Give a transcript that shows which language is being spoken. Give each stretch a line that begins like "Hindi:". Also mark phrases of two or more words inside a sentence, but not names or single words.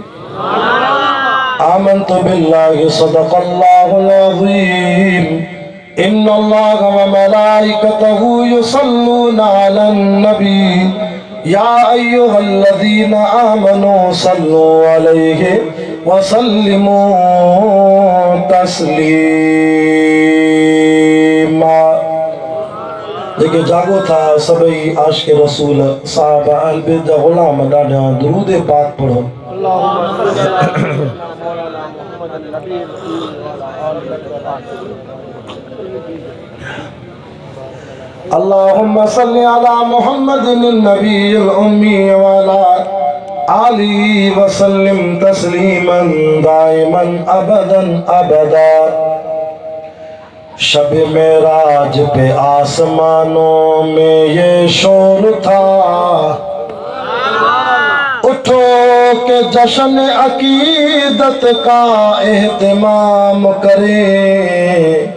Arabic: آمنت بالله صدق الله العظيم إن الله وملائكته يصلون على النبي يا أيها الذين آمنوا صلوا عليه وسلموا تسليما
Sindhi: जेके जागो था सभई आशिक़ रसूल साहब अहल बैत जा ग़ुलाम ॾाढा दुरूद पाक पढ़ो।
Arabic: اللهم صل على محمد النبي الأمي و على آله و سلم تسليما دائما أبدا أبدا.
Urdu: شب معراج پہ آسمانوں میں یہ شور تھا، اٹھو کہ جشن عقیدت کا اہتمام کرے.